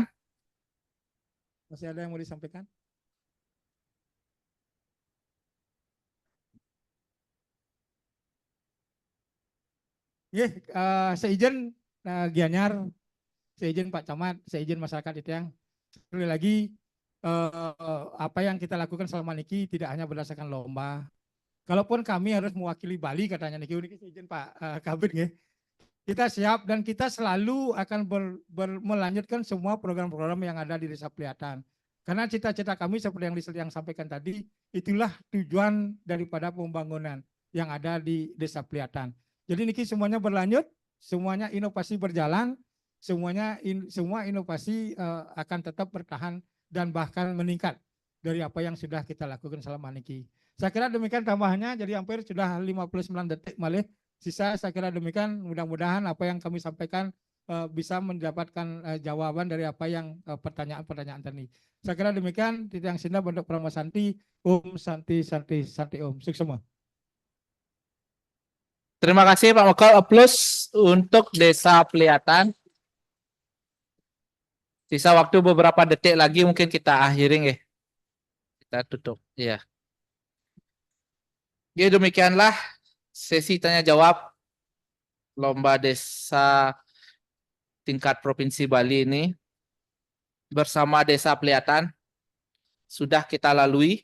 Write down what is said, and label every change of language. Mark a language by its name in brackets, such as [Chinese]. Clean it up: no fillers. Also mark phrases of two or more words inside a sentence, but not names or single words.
[Indonesian] masih ada yang mau disampaikan? Seizin Gianyar, seizin Pak Camat, seizin masyarakat itu yang sekali lagi apa yang kita lakukan selama niki tidak hanya berdasarkan lomba. Kalaupun kami harus mewakili Bali katanya niki seizin Pak Kabit nggih. Kita siap dan kita selalu akan melanjutkan semua program-program yang ada di Desa Pelihatan. Karena cita-cita kami seperti yang sampaikan tadi, itulah tujuan daripada pembangunan yang ada di Desa Pelihatan. Jadi niki semuanya berlanjut, semuanya inovasi berjalan, semua inovasi akan tetap bertahan dan bahkan meningkat dari apa yang sudah kita lakukan selama niki. Saya kira demikian tambahannya, jadi hampir sudah 59 detik malih. Sisa saya kira demikian, mudah-mudahan apa yang kami sampaikan bisa mendapatkan jawaban dari apa yang pertanyaan-pertanyaan tadi. Saya kira demikian, [Balinese] Titiang Sinda bentuk Prama Santi, Om Santi Santi Santi Om. [Indonesian] Sukses semua. Terima kasih Pak Mokal. Plus untuk Desa Pelihatan. Sisa waktu beberapa detik lagi mungkin kita akhirin ya. Kita tutup. Iya. Ya demikianlah sesi tanya jawab lomba desa tingkat Provinsi Bali ini bersama Desa Pelihatan sudah kita lalui.